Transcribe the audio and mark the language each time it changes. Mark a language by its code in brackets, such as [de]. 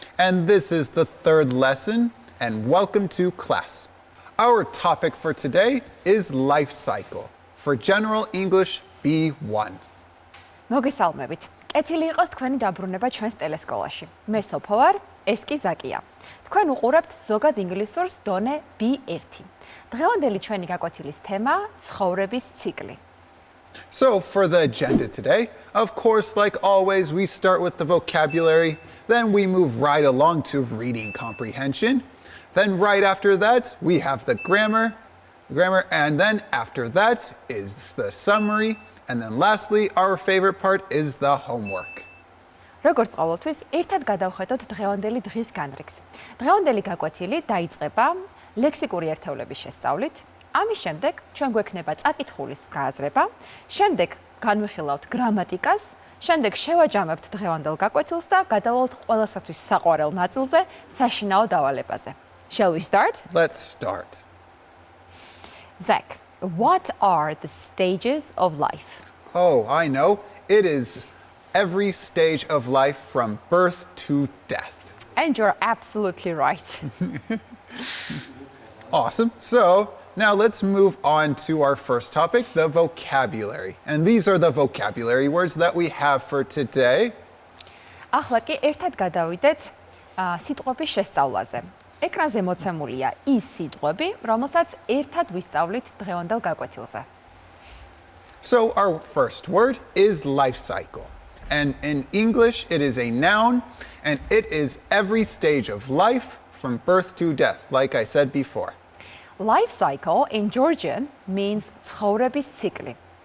[en] And this is the third lesson. And welcome to class. Our topic for today is life cycle for General English B1. [ka] მოგესალმებით. კეთილი იყოს თქვენი დაბრუნება ჩვენს ტელესკოლაში. მე სოფო ვარ, ეს კი ზაკია. თქვენ უყურებთ ზოგად ინგლისურს დონე B1. დღევანდელი ჩვენი გაკვეთილის თემაა ცხოვრების ციკლი. [en] So for the agenda today, of course, like always, we start with the vocabulary, then we move right along to reading comprehension. Then right after that, we have the grammar, and then after that is the summary, and then lastly, our favorite part is the homework. [ka] როგორც ყოველთვის, ერთად გადავხედოთ დღევანდელი დღის განრიგს. დღევანდელი გაკვეთილი დაიწყება ლექსიკური ერთეულების შესწავლით. ამის შემდეგ ჩვენ გვექნება წაკითხულის გააზრება, შემდეგ განვიხილავთ გრამატიკას, შემდეგ შევაჯამებთ დღევანდელ გაკვეთილს და გადავალთ ყველასათვის საყვარელ ნაწილზე, საშინაო დავალებაზე. [en] Shall we start? Let's start. Zach, what are the stages of life? Oh, I know. It is every stage of life from birth to death. And you're absolutely right. Awesome. So now let's move on to our first topic, the vocabulary. And these are the vocabulary words that we have for today. [ka] ახლა კი ერთად გადავიდეთ სიტყვების შესწავლაზე. ეკრანზე მოცემულია ის სიტყვები, რომელსაც ერთად ვისწავლით დღევანდელ გაკვეთილზე. [en] So our first word is life cycle. And in English, it is a noun, and it is every stage of life from birth to death, like I said before. Life cycle in Georgian means [ka] ცხოვრების ციკლი.